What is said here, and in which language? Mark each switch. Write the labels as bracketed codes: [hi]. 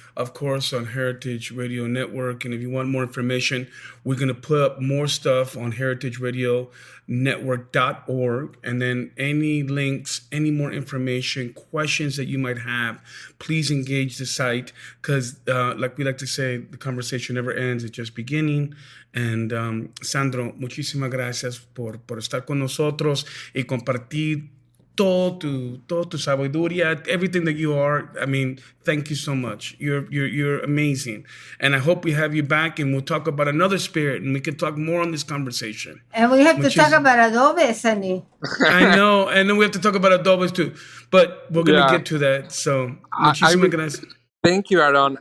[en] of course, on Heritage Radio Network. And if you want more information, we're going to put up more stuff on heritageradionetwork.org. And then any links, any more information, questions that you might have, please engage the site because, like we like to say, the conversation never ends. It's just beginning. [es] And Sandro, muchísimas gracias por estar con nosotros y compartir todo tu sabiduría, [en] everything that you are. I mean, thank you so much. You're amazing. And I hope we have you back and we'll talk about another spirit and we can talk more on this conversation. And we have to talk about adobes, honey. I know. And then we have to talk about adobes too. But we're going to get to that. [es] So, muchísimas gracias. [en] Thank you, Aaron.